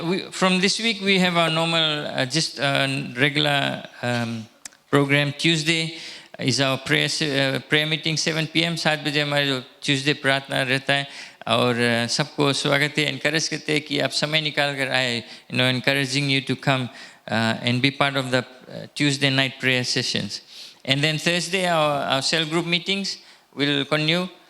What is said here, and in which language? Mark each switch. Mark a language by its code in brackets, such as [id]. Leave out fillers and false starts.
[en] From this week we have our normal regular program. Tuesday is our prayer meeting 7 p.m. [hi] 7 बजे हमारे जो Tuesday प्रार्थना रहता है. और सबको स्वागत है. encourage करते हैं कि आप समय निकाल कर आए. [en] Encouraging you to come and be part of the Tuesday night prayer sessions. And then Thursday our cell group meetings will continue.